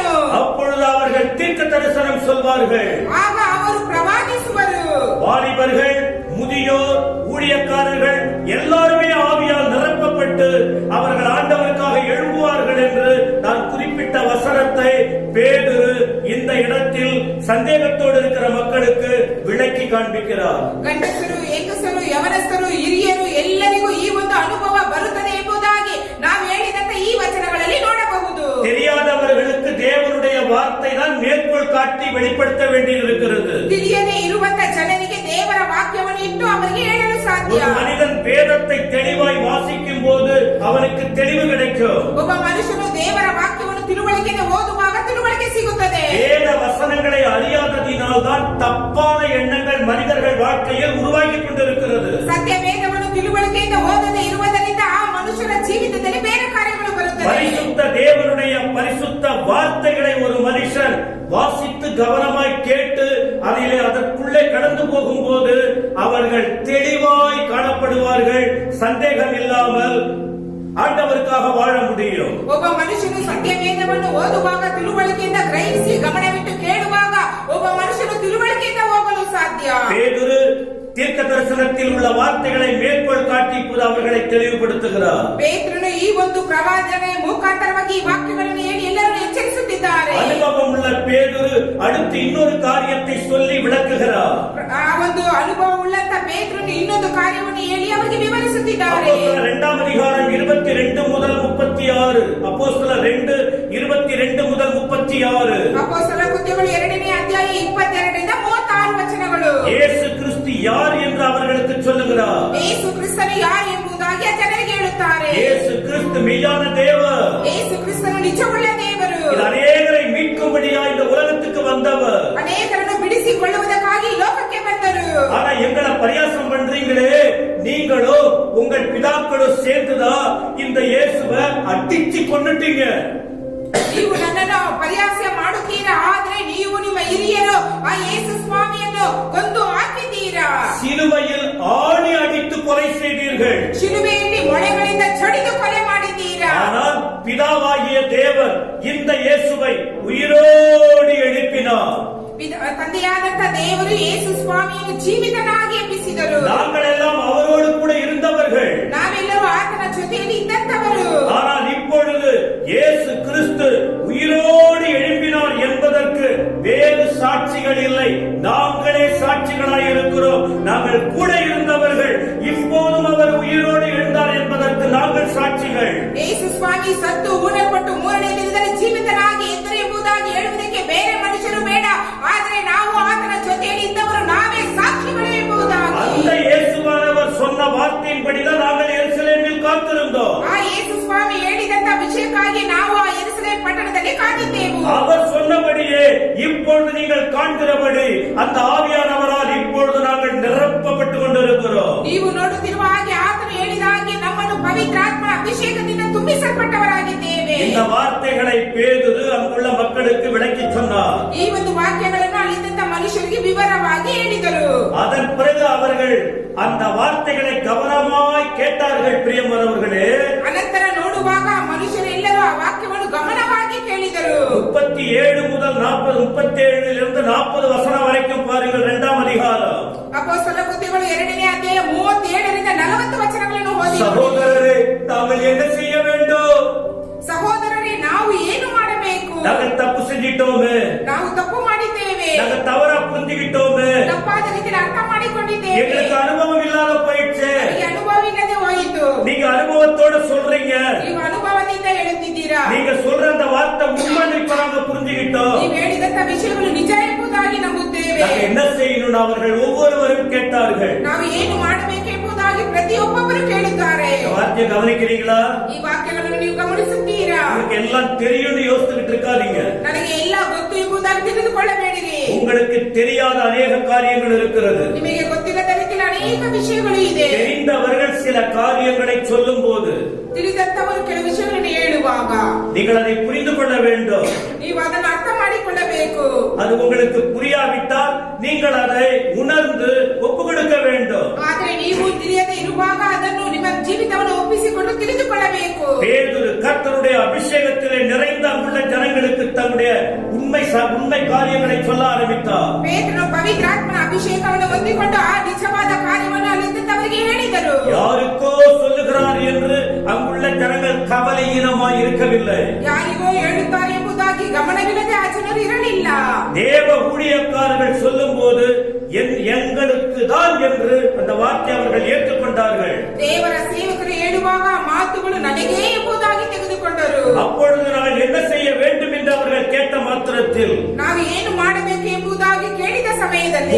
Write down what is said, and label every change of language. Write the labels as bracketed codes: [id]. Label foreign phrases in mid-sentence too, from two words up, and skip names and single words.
[ta] அப்பொழுது அவர்கள் தீர்க்க தரிசனம் சொல்வார்கள், [kn] ಆಗ ಅವರು ಪ್ರವಾದಿಸುವರು. [ta] வாலிபர்கள், முதியோர், ஊழியக்காரர்கள் எல்லாருமே ஆவியால் நிரப்பப்பட்டு அவர்கள் ஆண்டவருக்காக எழும்புவார்கள் என்று நான் குறிப்பிட்ட வசனத்தை பேதுரு இந்த இடத்தில் சந்தேகத்தோடு இருக்கிற மக்களுக்கு விளக்கி காண்பிக்கிறார். [kn] ಗಂಡಸರು, ಹೆಂಗಸರು, ಯವನಸ್ಥರು, ಹಿರಿಯರು ಎಲ್ಲರಿಗೂ ಈ ಒಂದು ಅನುಭವ ಬರುತ್ತದೆ ಎಂಬುದಾಗಿ ನಾವು ಹೇಳಿದಂತ ಈ ವಚನಗಳಲ್ಲಿ ನೋಡಬಹುದು. [ta] தெரியாதவர்களுக்கு தேவனுடைய வார்த்தை தான் மேற்கோள் காட்டி வெளிப்படுத்த வேண்டியிருக்கிறது. [kn] ತಿಳಿಯದೇ ಇರುವಂತ ಜನರಿಗೆ ದೇವರ ವಾಕ್ಯವನ್ನು ಇಟ್ಟು ಅವರಿಗೆ ಹೇಳಲು ಸಾಧ್ಯ. [ta] ஒரு மனிதன் வேதத்தை தெளிவாய் வாசிக்கும் போது அவனுக்கு தெளிவு கிடைக்கும். [kn] ಒಬ್ಬ ಮನುಷ್ಯನು ದೇವರ ವಾಕ್ಯವನ್ನು ತಿಳುವಳಿಕೆಯಿಂದ ಓದುವಾಗ ತಿಳುವಳಿಕೆ ಸಿಗುತ್ತದೆ. [ta] வேத வசனங்களை அறியாததினால் தான் தப்பான எண்ணங்கள் மனிதர்கள் வாழ்க்கையில் உருவாகி கொண்டிருக்கிறது. [kn] ಸತ್ಯ ವೇದವನ್ನು ತಿಳುವಳಿಕೆಯಿಂದ ಓದದೆ ಇರುವುದರಿಂದ ಆ ಮನುಷ್ಯನ ಜೀವಿತದಲ್ಲಿ ಬೇರೆ ಕಾರ್ಯಗಳು ಬರುತ್ತವೆ. [ta] பரிசுத்த தேவனுடைய பரிசுத்த வார்த்தைகளை ஒரு மனுஷன் வாசித்து கவனமாய் கேட்டு அதிலே அதற்குள்ளே கடந்து போகும்போது அவர்கள் தெளிவாய் காணப்படுவார்கள். சந்தேகம் இல்லாமல் ஆண்டவருக்காக வாழ முடியும். [kn] ಒಬ್ಬ ಮನುಷ್ಯನು ಸತ್ಯ ವೇದವನ್ನು ಓದುವಾಗ ತಿಳುವಳಿಕೆಯಿಂದ ಗ್ರಹಿಸಿ ಗಮನವಿಟ್ಟು ಕೇಳುವಾಗ ಒಬ್ಬ ಮನುಷ್ಯನು ತಿಳುವಳಿಕೆಯಿಂದ ಹೋಗಲು ಸಾಧ್ಯ. [ta] பேதுரு தீர்க்க தரிசனத்தில் உள்ள வார்த்தைகளை மேற்கோள் காட்டி இப்போது அவர்களை தெளிவுபடுத்துகிறார். [kn] ಪೇತ್ರನು ಈ ಒಂದು ಪ್ರವಾದನೆ ಮುಖಾಂತರವಾಗಿ ಈ ವಾಕ್ಯಗಳನ್ನು ಹೇಳಿ ಎಲ್ಲರನ್ನು ಎಚ್ಚರಿಸುತ್ತಿದ್ದಾರೆ. [ta] அனுபவம் உள்ள பேதுரு அடுத்து இன்னொரு காரியத்தை சொல்லி விளக்குகிறார். [kn] ಆ ಒಂದು ಅನುಭವ ಉಳ್ಳಂತ ಪೇತ್ರನು ಇನ್ನೊಂದು ಕಾರ್ಯವನ್ನು ಹೇಳಿ ಅವರಿಗೆ ವಿವರಿಸುತ್ತಿದ್ದಾರೆ. [ta] அப்போஸ்தலர் 2ஆம் அதிகாரம் 22 முதல் 36, அப்போஸ்தலர் 2:22 முதல் 36. [kn] ಅಪೊಸ್ತಲರ ಕೃತ್ಯಗಳು 2ನೇ ಅಧ್ಯಾಯ 22ರಿಂದ 36 ವಚನಗಳು. [ta] இயேசு கிறிஸ்து யார் என்று அவர்களுக்கு சொல்லுகிறார். [kn] ಯೇಸು ಕ್ರಿಸ್ತನು ಯಾರು ಎಂಬುದಾಗಿ ಜನರಿಗೆ ಹೇಳುತ್ತಾರೆ. [ta] இயேசு கிறிஸ்து மெய்யான தேவன். [kn] ಯೇಸು ಕ್ರಿಸ್ತನು ನಿಜವುಳ್ಳ ದೇವರು. [ta] அநேகரை மீட்கும்படியா இந்த உலகத்துக்கு வந்தவர். [kn] ಅನೇಕರನ್ನು ಬಿಡಿಸಿಕೊಳ್ಳುವುದಕ್ಕಾಗಿ ಲೋಕಕ್ಕೆ ಬಂದರು. [ta] ஆனா எங்களை பரியாசம் பண்றீங்களே, நீங்களோ உங்கள் பிதாக்களோ சேர்ந்துதான் இந்த இயேசுவை அடிச்சு கொன்னுட்டீங்க. [kn] ನೀವು ನನ್ನನ್ನು ಪರಿಹಾಸ ಮಾಡುತ್ತೀರಾ, ಆದ್ರೆ ನೀವು ನಿಮ್ಮ ಹಿರಿಯರು ಆ ಯೇಸು ಸ್ವಾಮಿಯನ್ನು ಕೊಂದು ಹಾಕಿದ್ದೀರಾ. [ta] சிலுவையில் ஆணி அடித்து கொலை செய்தீர்கள். [kn] ಶಿಲುಬೆಯಲ್ಲಿ ಮೊಳೆಗಳಿಂದ ಚಡಿದು ಕೊಲೆ ಮಾಡಿದ್ದೀರಾ. [ta] ஆனால் பிதாவாகிய தேவன் இந்த இயேசுவை உயிரோடு எழுப்பினார். [kn] ತಂದೆಯಾದಂತ ದೇವರು ಯೇಸು ಸ್ವಾಮಿಯನ್ನು ಜೀವಿತನಾಗಿ ಎಬ್ಬಿಸಿದರು. [ta] நாங்களெல்லாம் அவரோடு கூட இருந்தவர்கள். [kn] ನಾವೆಲ್ಲರೂ ಆತನ ಜೊತೆಯಲ್ಲಿ ಇದ್ದಂತವರು. [ta] ஆனால் இப்பொழுது இயேசு கிறிஸ்து உயிரோடு எழுப்பினார் என்பதற்கு வேறு சாட்சிகள் இல்லை. நாங்களே சாட்சிகளாய் இருக்கிறோம். நாங்கள் கூட இருந்தவர்கள். இப்போதும் அவர் உயிரோடு எழுந்தார் என்பதற்கு நாங்கள் சாட்சிகள். [kn] ಯೇಸು ಸ್ವಾಮಿ ಸತ್ತು ಊನಲ್ಪಟ್ಟು 3ನೇ ದಿನದಲ್ಲಿ ಜೀವಿತನಾಗಿ ಎದ್ದರು ಎಂಬುದಾಗಿ ಹೇಳುವುದಕ್ಕೆ ಬೇರೆ ಮನುಷ್ಯರು ಬೇಡ, ಆದರೆ ನಾವು ಆತನ ಜೊತೆಯಲ್ಲಿ ಇದ್ದವರು ನಾವೇ ಸಾಕ್ಷಿಗಳು ಎಂಬುದಾಗಿ. [ta] அந்த இயேசுவானவர் சொன்ன வார்த்தையின்படிதான் நாங்கள் எருசலேமில் காத்திருந்தோம். [kn] ಆ ಯೇಸು ಸ್ವಾಮಿ ಹೇಳಿದಂತ ವಿಷಯಕ್ಕಾಗಿ ನಾವು ಆ ಯೆರೂಸಲೇಮ್ ಪಟ್ಟಣದಲ್ಲಿ ಕಾದಿದ್ದೆವು. [ta] அவர் சொன்னபடியே இப்பொழுது நீங்கள் காண்கிறபடி அந்த ஆவியானவரால் இப்பொழுது நாங்கள் நிரப்பப்பட்டு கொண்டிருக்கிறோம். [kn] ನೀವು ನೋಡುತ್ತಿರುವ ಹಾಗೆ ಆತನು ಹೇಳಿದ ಹಾಗೆ ನಮ್ಮನ್ನು ಪವಿತ್ರಾತ್ಮನ ಅಭಿಷೇಕದಿಂದ ತುಂಬಿಸಲ್ಪಟ್ಟವರಾಗಿದ್ದೇವೆ. [ta] இந்த வார்த்தைகளை பேதுரு அங்குள்ள மக்களுக்கு விளக்கி சொன்னார். [kn] ಈ ಒಂದು ವಾಕ್ಯಗಳನ್ನು ಅಲ್ಲಿದ್ದಂತ ಮನುಷ್ಯರಿಗೆ ವಿವರವಾಗಿ ಹೇಳಿದರು. [ta] அதன் பிறகு அவர்கள் அந்த வார்த்தைகளை கவனமாய் கேட்டார்கள். பிரியமானவர்களே, [kn] ಅನಂತರ ನೋಡುವಾಗ ಮನುಷ್ಯರೆಲ್ಲರೂ ಆ ವಾಕ್ಯವನ್ನು ಗಮನವಾಗಿ ಕೇಳಿದರು. [ta] 37 முதல் 40, 37 40 வசனம் வரைக்கும் பாருங்கள். 2ஆம் அதிகாரம். [kn] ಅಪೊಸ್ತಲರ ಕೃತ್ಯಗಳು 2ನೇ ಅಧ್ಯಾಯ 37ರಿಂದ 40 ವಚನಗಳನ್ನು ಓದಿ. [ta] சகோதரரே, நாங்கள் என்ன செய்ய வேண்டும்? [kn] ಸಹೋದರರೇ, ನಾವು ಏನು ಮಾಡಬೇಕು? [ta] நாங்கள் தப்பு செஞ்சிட்டோமே, [kn] ನಾವು ತಪ್ಪು ಮಾಡಿದ್ದೇವೆ, [ta] நாங்கள் தவறா புரிஞ்சுக்கிட்டோமே, [kn] ತಪ್ಪಾದ ಇದ್ದೇವೆ. [ta] எங்களுக்கு அனுபவம் இல்லாத போயிடுச்சு. [kn] ಈ ಅನುಭವ ಇಲ್ಲದೆ ಹೋಯಿತು. [ta] நீங்க அனுபவத்தோட சொல்றீங்க. [kn] ನೀವು ಅನುಭವದಿಂದ ಹೇಳುತ್ತಿದ್ದೀರಾ. [ta] நீங்க சொல்ற அந்த வார்த்தை உண்மைன்னு இப்ப நாங்க புரிஞ்சுக்கிட்டோம். [kn] ನೀವು ಹೇಳಿದಂತ ವಿಷಯಗಳು ನಿಜ ಎಂಬುದಾಗಿ ನಂಬುತ್ತೇವೆ. [ta] நாங்க என்ன செய்யணும் அவர்கள் ஒவ்வொருவரும் கேட்டார்கள். [kn] ನಾವು ಏನು ಮಾಡಬೇಕೆಂಬುದಾಗಿ ಪ್ರತಿಯೊಬ್ಬೊಬ್ಬರು ಕೇಳುತ್ತಾರೆ. [ta] இந்த வார்த்தையை கவனிக்கிறீங்களா? [kn] ಈ ವಾಕ್ಯಗಳನ್ನು ನೀವು ಗಮನಿಸುತ್ತೀರಾ? [ta] உங்களுக்கு எல்லாம் தெரியும்னு யோசிச்சுட்டு இருக்காதீங்க. [kn] ನನಗೆ ಎಲ್ಲ ಗೊತ್ತು ಎಂಬುದಾಗಿ ತಿಳಿದುಕೊಳ್ಳಬೇಡಿರಿ. [ta] உங்களுக்கு தெரியாத அநேக காரியங்கள் இருக்கிறது. [kn] ನಿಮಗೆ ಗೊತ್ತಿಲ್ಲದ ರೀತಿಯಲ್ಲಿ ಅನೇಕ ವಿಷಯಗಳು ಇದೆ. [ta] தெரிந்தவர்கள் சில காரியங்களை சொல்லும் போது [kn] ತಿಳಿದಂತವರು ಕೆಲವು ವಿಷಯಗಳನ್ನು ಹೇಳುವಾಗ [ta] நீங்கள் அதை புரிந்து கொள்ள வேண்டும். [kn] ನೀವು ಅದನ್ನು ಅರ್ಥ ಮಾಡಿಕೊಳ್ಳಬೇಕು. [ta] அது உங்களுக்கு புரியாவிட்டால் நீங்கள் அதை உணர்ந்து ஒப்பு கொடுக்க வேண்டும். [kn] ಆದರೆ ನೀವು ತಿಳಿಯದೆ ಇರುವಾಗ ಅದನ್ನು ನಿಮ್ಮ ಜೀವಿತವನ್ನು ಒಪ್ಪಿಸಿಕೊಂಡು ತಿಳಿದುಕೊಳ್ಳಬೇಕು. [ta] பேதுரு கர்த்தருடைய அபிஷேகத்திலே நிறைந்த அங்குள்ள ஜனங்களுக்கு தன்னுடைய உண்மை காரியங்களை சொல்ல ஆரம்பித்தார். [kn] ಪೇತ್ರನು ಪವಿತ್ರಾತ್ಮನ ಅಭಿಷೇಕವನ್ನು ಹೊಂದಿಕೊಂಡು ಆ ನಿಜವಾದ ಕಾರ್ಯವನ್ನು ಅಲ್ಲಿದ್ದವರಿಗೆ ಹೇಳಿದರು. [ta] யாருக்கோ சொல்லுகிறார் என்று அங்குள்ள ஜனங்கள் கவலையீனமாய் இருக்கவில்லை. [kn] ಯಾರಿಗೋ ಹೇಳುತ್ತಾರೆ ಎಂಬುದಾಗಿ ಗಮನವಿಲ್ಲದೆ ಆ ಜನರು ಇರಲಿಲ್ಲ. [ta] தேவ ஊழியக்காரர்கள் சொல்லும் போது எங்களுக்கு தான் என்று அந்த வார்த்தை அவர்கள் ஏற்றுக்கொண்டார்கள். [kn] ದೇವರ ಸೇವಕರು ಹೇಳುವಾಗ ಮಾತುಗಳು ನನಗೇ ಎಂಬುದಾಗಿ ತೆಗೆದುಕೊಂಡರು. [ta] அப்பொழுது நாங்கள் என்ன செய்ய வேண்டும் என்று அவர்கள் கேட்ட மாத்திரத்தில் [kn] ನಾವು ಏನು ಮಾಡಬೇಕು ಎಂಬುದಾಗಿ ಕೇಳಿದ ಸಮಯದಲ್ಲಿ